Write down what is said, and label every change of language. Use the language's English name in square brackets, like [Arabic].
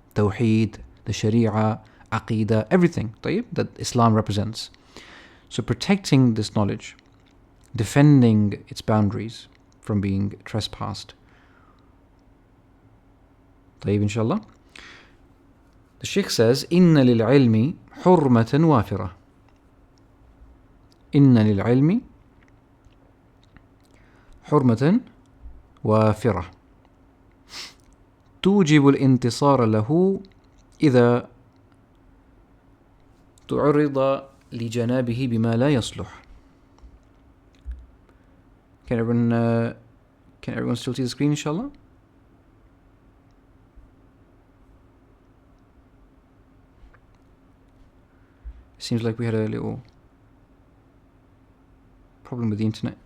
[English] Tawheed, the Sharia, Aqidah, everything that Islam represents. So protecting this knowledge, defending its boundaries from being trespassed. [Arabic] طيب, inshallah. [English] The Sheikh says, [Arabic] إن للعلم حرمة وافرة. إن للعلم حرمة وافرة توجب الانتصار له إذا تعرض لجنابه بما لا يصلح. [English] Can everyone still see the screen, inshallah? Seems like we had a little problem with the internet.